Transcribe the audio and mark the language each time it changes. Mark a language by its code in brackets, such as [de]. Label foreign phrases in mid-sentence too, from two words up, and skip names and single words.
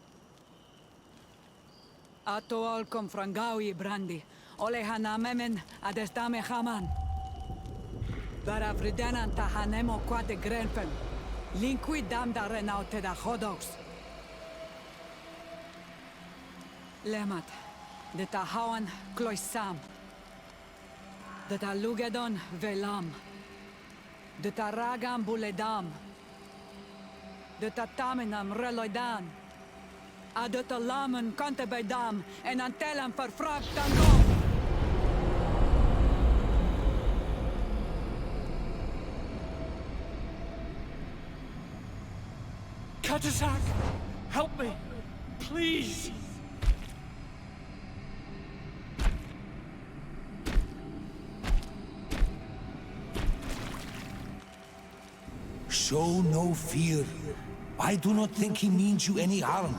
[en] Ato alkom frangawi brandi, ole hanamemen adestame haman. Dara vridenan tahanemo quate grenfen, linkui dam da renaute da hodox. Lemat, de tahawan kloisam, de talugedon velam. De taragam buledam. De tataminam reloidan. A de talamen kante bedam. En antelam verfragt tangom. Katasak! Help me! Please! Show no fear. I do not think he means you any harm.